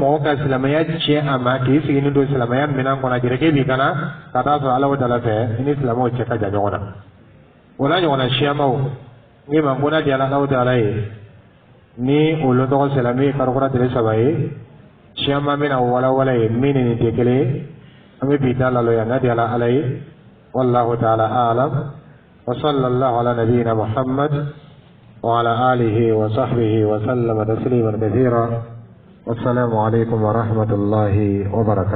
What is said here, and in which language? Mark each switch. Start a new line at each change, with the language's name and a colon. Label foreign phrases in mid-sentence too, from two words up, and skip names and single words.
Bambara: mɔgɔ ka silamɛya tiɲɛ a ma k'i sigi ni don silamɛya minɛn kɔnɔ jelikɛ b'i kana ka taa sɔrɔ Alahu Ta'ala fɛ i ni silamɛw cɛ ka jan ɲɔgɔn na o n'a ɲɔgɔnna siyamaw n'i ma ko na di Alahu Ta'ala ye ni olu tɔgɔ silamɛ ye farikura tile 3 ye siyama bɛna walawala ye min ni nin tɛ kelen ye an bɛ bi ta laloya n'a di Ala ye
Arabic: والله تعالى أعلم وصلى الله على نبينا محمد وعلى آله وصحبه وسلم تسليما كثيرا والسلام عليكم ورحمة الله وبركاته.